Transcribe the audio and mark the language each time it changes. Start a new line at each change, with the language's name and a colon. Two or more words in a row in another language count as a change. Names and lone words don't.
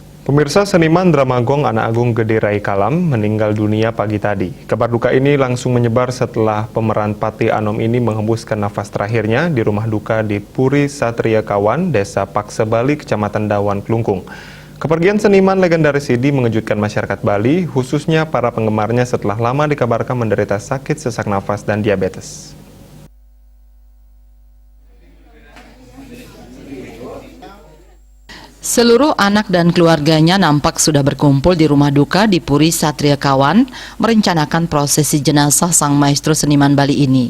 Indonesian: Pemirsa, seniman drama gong Anak Agung Gede Rai Kalam meninggal dunia pagi tadi. Kabar duka ini langsung menyebar setelah pemeran Pati Anom ini menghembuskan nafas terakhirnya di rumah duka di Puri Satria Kawan, Desa Pakse Bali, Kecamatan Dawan, Klungkung. Kepergian seniman legendaris ini mengejutkan masyarakat Bali, khususnya para penggemarnya setelah lama dikabarkan menderita sakit sesak nafas dan diabetes. Seluruh anak dan keluarganya nampak sudah berkumpul di rumah duka di Puri Satria Kawan merencanakan prosesi jenazah sang maestro seniman Bali ini.